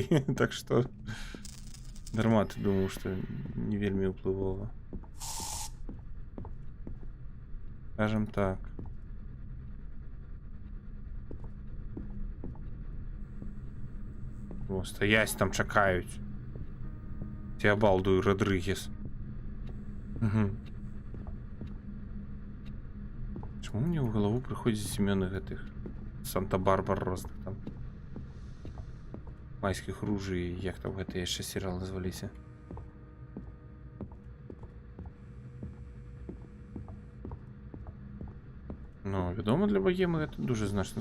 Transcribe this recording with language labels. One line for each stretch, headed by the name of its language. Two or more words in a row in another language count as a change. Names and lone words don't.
Belarusian: Так што дарма ты думаў, што не вельмі ўплывова.
Russian: Скажем так.
Belarusian: О, стаяць там чакаюць. Теобалду Родригес. Угу.
Ukrainian: Чому мне в голову приходять
Belarusian: імёны гэтых Санта-Барбар розных там майскіх ружей, як там гэтыя яшчэ серіалы зваліся. Ну, вядома, для богемы гэта дуже значна.